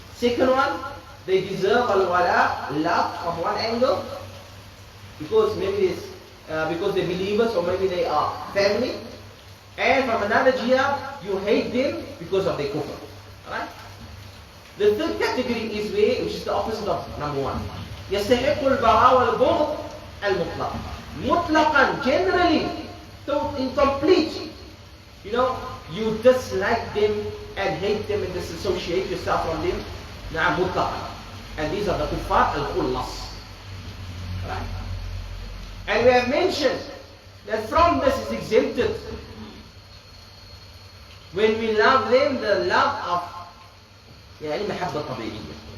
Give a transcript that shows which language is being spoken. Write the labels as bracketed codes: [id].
[en] Second one, they deserve al-wala, love from one angle, because maybe it's because they're believers, or maybe they are family. And from another jihad, you hate them because of their kufr. Alright? The third category is which is the opposite of number one. [ar] يستحق البراء والبغض المطلق. [en] Mutlaqan, generally, so incomplete. You dislike them and hate them and disassociate yourself from them. Mutlaqan. And these are the kuffar al-khullas. Right? And we have mentioned that from this is exempted when we love them, the love of [ar] محبة طبيعية.